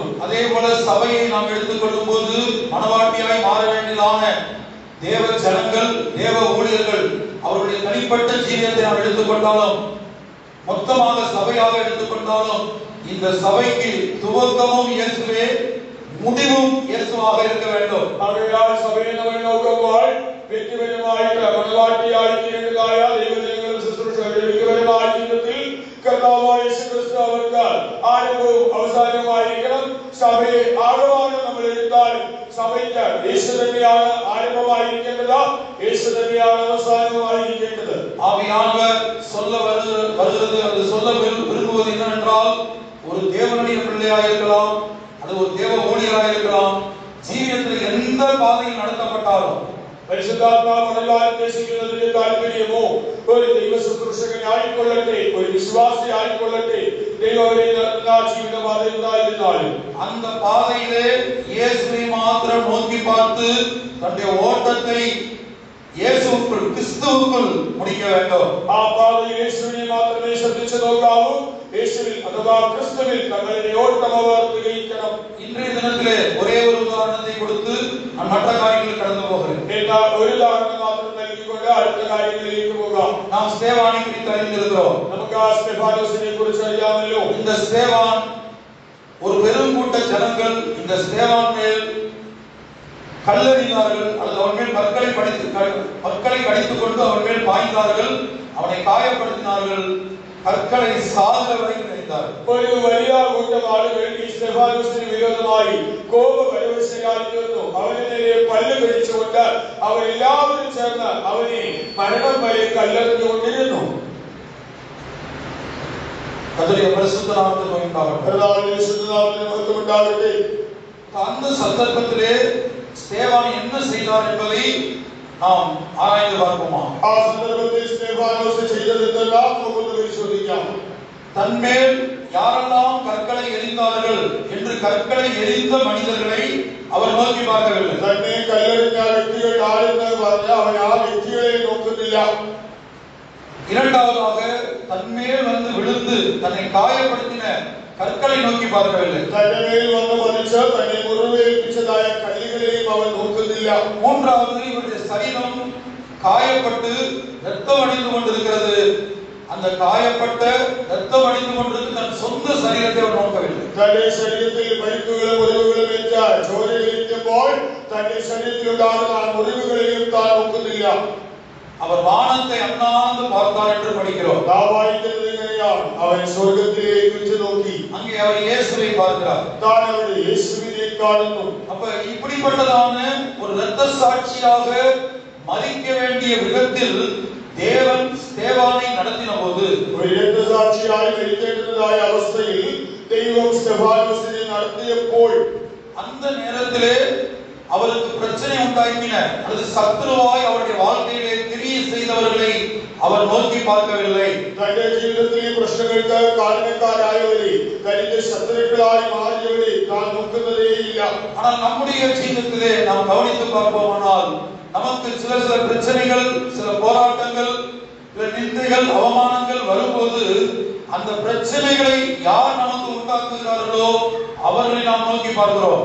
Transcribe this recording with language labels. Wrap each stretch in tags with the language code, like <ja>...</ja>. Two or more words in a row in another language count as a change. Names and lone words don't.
<ta>அதேபோல சபையை நாம் எடுத்துக்கொள்ளும் போது மனவாட்டியாய் மாற வேண்டியதான தேவ ஜனங்கள், தேவ ஊழியர்கள், அவருடைய தனிப்பட்ட ஜீவியத்தை நாம் எடுத்துக்கொண்டாலும் மொத்தமாக சபையாக எடுத்துக்கொண்டாலும் இந்த சபைக்கு துவக்கமும் இயேசுவே, முடிவும் இயேசுவாக இருக்க வேண்டும்.</ta> <ml>ആകയാൽ സഭയെ നമ്മൾ നോക്കുമ്പോൾ വ്യക്തിപരമായിട്ട് മണവാട്ടിയായി തീരേണ്ടതായ ദൈവജനങ്ങളുടെ ശുശ്രൂഷകളുടെ വ്യക്തിപരമായ ജീവിതത്തിൽ കർത്താവായ യേശു ക്രിസ്തു അവർക്ക് ആരംഭവും അവസാനവുമായിരിക്കണം. സഭയെ ആഴമാണ് നമ്മൾ എടുത്താലും സഭയ്ക്ക് യേശു തന്നെയാണ് ആരംഭമായിരിക്കേണ്ടത്, യേശു തന്നെയാണ് അവസാനവുമായിരിക്കേണ്ടത്.</ml> <ta>ஆவியானவர் சொல்ல வருகிறது, அது சொல்ல விரும்புவது என்னவென்றால் ஒரு தேவனுடைய பிள்ளையாக இருக்கலாம், அது ஒரு தேவ இருக்கலாம், ஜீவியத்தில் எந்த பாதையில் நடத்தப்பட்டாலும்</ta> <ml>പരിശുദ്ധാത്മാവ് വളരാൻ ഉദ്ദേശിക്കുന്നതിന്റെ താല്പര്യമോ ഒരു ദൈവ ശുശ്രൂഷകനായിക്കൊള്ളട്ടെ, ഒരു വിശ്വാസി ആയിക്കൊള്ളട്ടെ, ദൈവം അവരെ നടത്തുന്ന ജീവിതപാത എന്തായിരുന്നാലും</ml> <ta>அந்த பாதையிலே இயேசுவை மாத்திரம் நோக்கி பார்த்து தன்னுடைய ஓட்டத்தை இயேசுவுக்குள் கிறிஸ்துவுக்குள் முடிக்க வேண்டும்.</ta> <ml>ആ പാതയിൽ യേശുവിനെ മാത്രമേ ശ്രദ്ധിച്ചു നോക്കാവൂ. യേശുവിൽ അഥവാ ക്രിസ്തുവിൽ തങ്ങളുടെ ഓട്ടം അവർ തികയ്ക്കണം.</ml> <ta>இன்றைய தினத்திலே ஒரே ஒரு உதாரணத்தை கொடுத்து நான் மற்ற காரியங்களுக்கு கடந்து போகிறேன்.</ta> <ml>ഒരു ഉദാഹരണം മാത്രം നൽകിക്കൊണ്ട് അടുത്ത കാര്യങ്ങളിലേക്ക് പോകാം.</ml> <ta>நாம் ஸ்தேவானை குறித்து அறிந்திருக்கிறோம்.</ta> <ml>നമുക്ക് ആ സ്തെഫാനോസിനെ കുറിച്ച് അറിയാമല്ലോ.</ml> <ta>இந்த ஸ்தேவான் ஒரு பெருங்கூட்ட ஜனங்கள் இந்த ஸ்தேவான் மேல் கல்லெறிந்தார்கள், அல்லது அவன் மேல் பற்களை கடித்துக் கொண்டு அவன் மேல் பாய்ந்தார்கள், அவனை காயப்படுத்தினார்கள், கற்களை சாகிற வரை நினைத்தார்கள்.</ta> <ml>ഒരു വലിയ കൂട്ടം ആളുകൾ ഈ സ്തെഫാനോസിന് വിരോധമായി കോപപരവശരായി തീർന്നു. അവന് നേരെ പല്ല് കടിച്ചുകൊണ്ട് അവരെല്ലാവരും ചേർന്ന് അവനെ മരണം വരെ കല്ലെറിഞ്ഞുകൊണ്ടിരുന്നു.</ml> <ta>கர்த்தருடைய பரிசுத்த நாமத்துக்கு</ta> <ml>ഉണ്ടാകട്ടെ.</ml> <ta>அந்த சந்தர்ப்பத்திலே ஸ்தேவான் என்ன செய்தார் என்பதை நாம் ஆராய்ந்து பார்ப்போமா?</ta> <ml>ആ സന്ദർഭത്തിൽ സ്തെഫാനോസ് ചെയ്തതെന്തെല്ലാം നമുക്കൊന്ന് പരിശോധിക്കാം.</ml> <ta>தன்மேல் யாரெல்லாம் கற்களை எறிந்தார்கள் என்று கற்களை எறிந்த மனிதர்களை அவர் நோக்கி பார்க்கவில்லை.</ta> <ml>തന്നെ കല്ലെറിഞ്ഞ വ്യക്തികൾ ആരെന്ന് പറഞ്ഞ അവൻ ആ വ്യക്തികളെ നോക്കുന്നില്ല.</ml> <ta>இரண்டாவதாக தன்மேல் வந்து விழுந்து தன்னை காயப்படுத்தின கற்களை நோக்கி பார்க்கவில்லை.</ta> <ml>തന്റെ മേൽ വന്ന് പതിച്ച് തന്നെ മുറിവേൽപ്പിച്ചതായ കല്ലുകളെയും അവൻ നോക്കുന്നില്ല.</ml> <ta>மூன்றாவது இவருடைய சரீரம் காயப்பட்டு ரத்தம் வடிந்து கொண்டிருக்கிறது. அந்த காயப்பட்ட ரத்தம் வடிந்து கொண்டிருக்கிற தன் சொந்த சரீரத்தை அவர் நோக்கவில்லை.</ta> <ml>തന്റെ ശരീരത്തിൽ പരിക്കുകളും മുറിവുകളും ഏറ്റ ചോരയൊലിക്കുമ്പോൾ തന്റെ ശരീരത്തിലുണ്ടാകുന്ന ആ മുറിവുകളെയും താൻ നോക്കുന്നില്ല.</ml> <ta>அவர் வானத்தை அண்ணாந்து பார்த்தார் என்று படிக்கிறோம்.</ta> <ml>നാം വായിക്കുന്നത് ഇങ്ങനെയാണ്, അവൻ സ്വർഗ്ഗത്തിലേക്ക് ഉറ്റു നോക്കി.</ml> <ta>அங்கே அவர் இயேசுவை பார்க்கிறார்.</ta> <ml>താൻ അവിടെ യേശുവിനെ കാണുന്നു.</ml> <ta>அப்ப இப்படிப்பட்டதான ஒரு இரத்த சாட்சியாக மரிக்க வேண்டிய விதத்தில் தேவன் ஸ்தேவானை நடத்தின போது,</ta> <ml>ഒരു രക്തസാക്ഷിയായി മരിക്കേണ്ടതായ അവസ്ഥയിൽ ദൈവം സ്തെഫാനോസിനെ നടത്തിയപ്പോൾ</ml> <ta>அந்த நேரத்திலே அவருக்கு பிரச்சனை உண்டாக்கின அல்லது சத்துருவாய் அவருடைய வாழ்க்கையிலே கிரியை செய்தவர்களை அவர் நோக்கி பார்க்கவில்லை.</ta> <ml>തന്റെ ജീവിതത്തിലെ പ്രശ്നങ്ങൾക്ക് കാരണക്കാരായവരെ, തന്റെ ശത്രുക്കളായി മാറിയവരെ താൻ നോക്കുന്നതേയില്ല.</ml> <ta>ஆனால் நம்முடைய ஜீவிதத்திலே நாம் கவனித்து பார்ப்போமானால் நமக்கு சில பிரச்சனைகள், சில போராட்டங்கள், சில நிந்தைகள், அவமானங்கள் வரும்போது அந்த பிரச்சனைகளை யார் நமக்கு உண்டாக்குகிறார்களோ அவர்களை நாம் நோக்கி பார்க்கிறோம்.</ta>